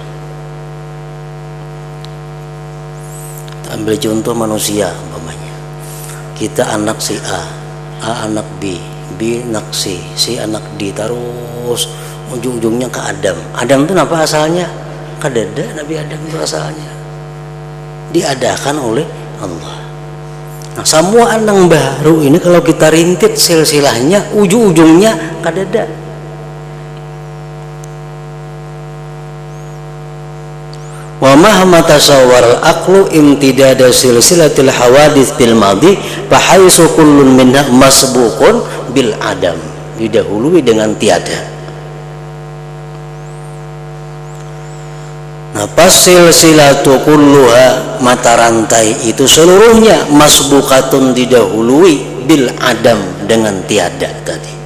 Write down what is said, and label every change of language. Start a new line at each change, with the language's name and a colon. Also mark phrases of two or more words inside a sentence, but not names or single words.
Indonesian: Ambil contoh manusia umpamanya, kita anak si A anak B, B anak C anak D, terus ujung-ujungnya ke Adam. Adam itu apa asalnya? Kadada. Nabi Adam itu asalnya diadakan oleh Allah. Nah, semua anak baru ini kalau kita rintit silsilahnya, ujung-ujungnya kadada.
Arabic: ومهما تصور العقل امتداد سلسلة الحوادث بالماضي فحيث كل منها مسبوق بالعدم,
Indonesian: didahului dengan tiada. Nah, pas
Arabic: سلسلة كلها,
Indonesian: mata rantai itu seluruhnya masbuqatun, didahului
Arabic: بالعدم,
Indonesian: dengan tiada tadi.